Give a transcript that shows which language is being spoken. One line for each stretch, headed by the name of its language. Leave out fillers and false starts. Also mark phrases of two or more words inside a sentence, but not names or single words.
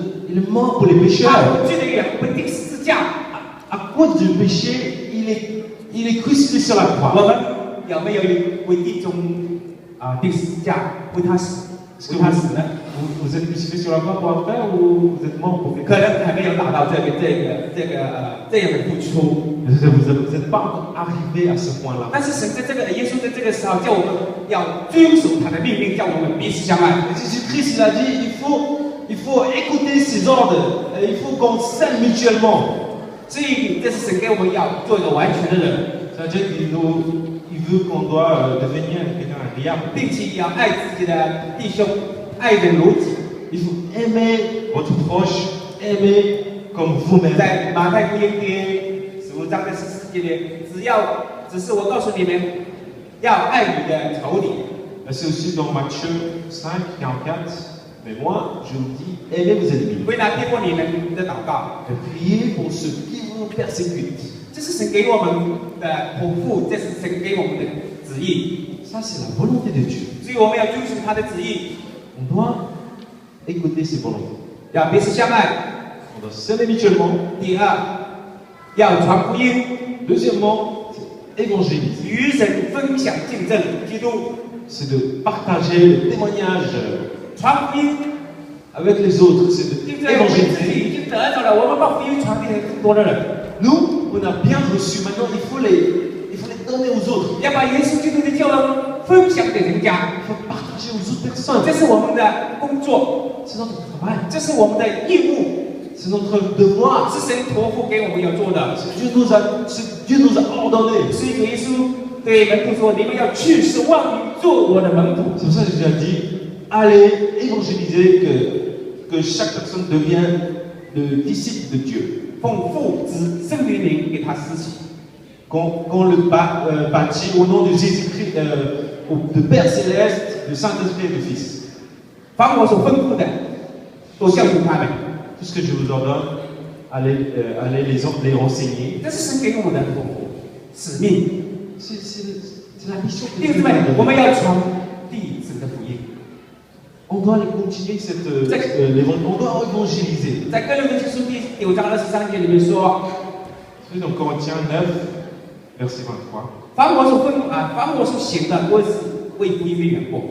French: Il est mort pour les
Chinese: 他
French: pécheurs.
Chinese: 为罪的人被钉十字架。
French: À cause du péché, il est crucifié sur la
Chinese: 我
French: croix.
Chinese: 们有没有为弟兄钉十字架，为他死？为他死呢？
French: Vous êtes crucifié sur la croix pour un frère ou vous êtes mort pour
Chinese: 可
French: quelqu'un?
Chinese: 能还没有达到这样的付出。
French: Vous n'êtes pas encore arrivé à ce point-là.
Chinese: 但是神在耶稣在这个时候叫我们要遵守他的命令，叫我们彼此相爱。
French: Jésus-Christ, il a dit, il faut écouter ses ordres, il faut qu'on s'aime mutuellement.
Chinese: 所以这是神给我们要做一个完全的人，
French: C'est-à-dire qu'il veut qu'on doit devenir quelqu'un agréable.
Chinese: 并且要爱自己的弟兄，爱人如己。
French: Il faut aimer votre proche, aimer comme vous-même.
Chinese: 在马太福音第15章的14节里，只是我告诉你们，要爱你的仇敌。
French: C'est aussi dans Matthieu 5, 44. Mais moi, je vous dis, aimez vos ennemis.
Chinese: 为了贴过你们的祷告，
French: Et priez pour ceux qui vous persécutent.
Chinese: 这是神给我们的托付，这是神给我们的旨意，
French: Ça, c'est la volonté de Dieu.
Chinese: 所以我们要遵循他的旨意，
French: On doit écouter ses volontés.
Chinese: 要彼此相爱。
French: On doit s'aimer mutuellement.
Chinese: 第二，要传福音，
French: Deuxièmement, c'est évangéliser.
Chinese: 与人分享见证基督。
French: C'est de partager le témoignage
Chinese: 传福音，
French: avec les autres. C'est
Chinese: 对不对？我们自己
French: d'évangéliser.
Chinese: 已经得着了，我们把福音传给更多的人，
French: Nous, on a bien reçu. Maintenant, il faut les donner aux autres.
Chinese: 要把耶稣基督的救恩分享给人家。
French: Il faut partager aux autres personnes.
Chinese: 这是我们的工作，
French: C'est notre travail.
Chinese: 这是我们的义务，
French: C'est notre devoir.
Chinese: 是神托付给我们要做的。
French: Dieu nous a ordonné.
Chinese: 所以主耶稣对门徒说：“你们要去，使万民做我的门徒。
French: C'est pour ça que Jésus a dit, allez évangéliser, que chaque personne devienne le disciple de Dieu. ”
Chinese: 奉父子圣灵灵给他施洗。
French: Qu'on le bâtit au nom de Jésus-Christ, de Père Céleste, du Saint-Esprit et du Fils.
Chinese: 凡我所吩咐的，都教训他们。
French: Tout ce que je vous ordonne, aller les renseigner.
Chinese: 这是神给我们的托付使命。
French: C'est la mission que
Chinese: 弟兄姊
French: Dieu
Chinese: 妹，我
French: nous
Chinese: 们
French: donne.
Chinese: 要传递神的福音。
French: On doit aller continuer on doit évangéliser.
Chinese: 在哥林多前书第9章23节里面说，
French: C'est dans Corinthiens 9, verset 23.
Chinese: 凡我所行的，我是为福音的缘故。